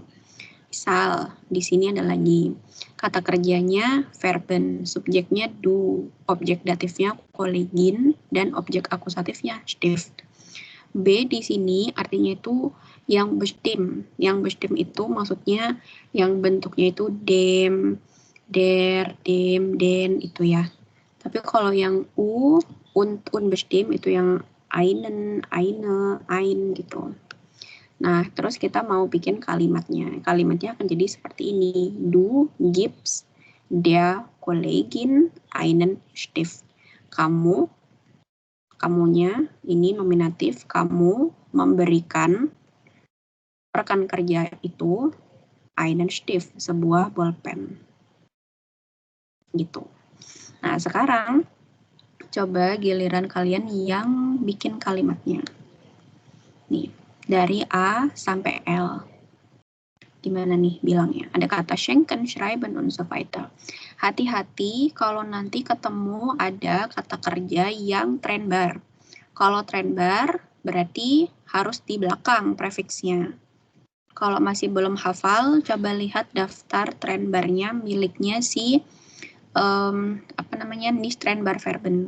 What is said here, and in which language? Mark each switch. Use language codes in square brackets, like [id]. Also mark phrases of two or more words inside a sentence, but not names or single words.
[id] Misal, di sini ada lagi kata kerjanya verben, subjeknya du, objek datifnya Kollegin, dan objek akusatifnya Stift. B di sini artinya itu yang bestimmt. Yang bestimmt itu maksudnya yang bentuknya itu [de] dem, der, dem, den [id] itu ya. Tapi kalau yang u, und, unbestimmt itu yang [de] einen, eine, ein [id] gitu. Nah, terus kita mau bikin kalimatnya. Kalimatnya akan jadi seperti ini. [de] Du gibst der Kollegin einen Stift. [id] Kamunya, ini nominatif, kamu memberikan rekan kerja itu [de] einen Stift, [id] sebuah bolpen. Gitu. Nah, sekarang coba giliran kalian yang bikin kalimatnya. Nih. Dari A sampai L. Gimana nih bilangnya? Ada kata schenken, schreiben, [de] und so weiter. [id] Hati-hati kalau nanti ketemu ada kata kerja yang trennbar. Kalau trennbar berarti harus di belakang prefiksnya. Kalau masih belum hafal, coba lihat daftar trennbarnya miliknya si [de] nicht trennbar verben.